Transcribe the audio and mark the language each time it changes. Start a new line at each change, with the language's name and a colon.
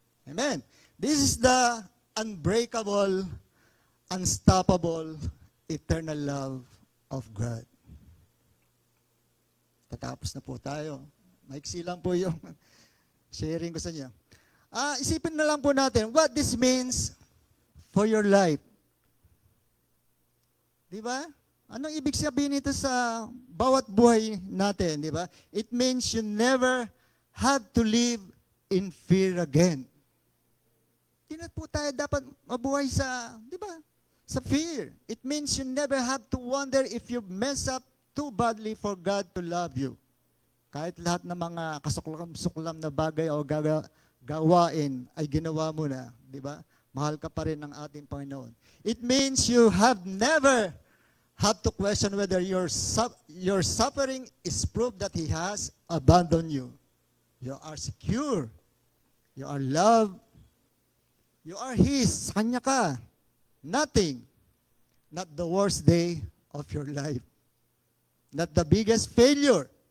English: Amen. This is the unbreakable, unstoppable, eternal love of God.
Filipino: Tatapos na po tayo. Maiksi lang po yung sharing ko sa inyo. Isipin na lang po natin
English: what this means for your life.
Filipino: Di ba? Anong ibig sabihin nito sa bawat buhay natin, di ba?
English: It means you never have to live in fear again.
Filipino: Di na po tayo dapat mabuhay sa, di ba? Sa fear.
English: It means you never have to wonder if you mess up too badly for God to love you.
Filipino: Kahit lahat ng mga kasuklam-suklam na bagay o gawain ay ginawa mo na, di ba? Mahal ka pa rin ng ating Panginoon.
English: It means you have never have to question whether your suffering is proof that He has abandoned you. You are secure. You are loved. You are His.
Filipino: Sa Kanya ka.
English: Nothing. Not the worst day of your life. Not the biggest failure.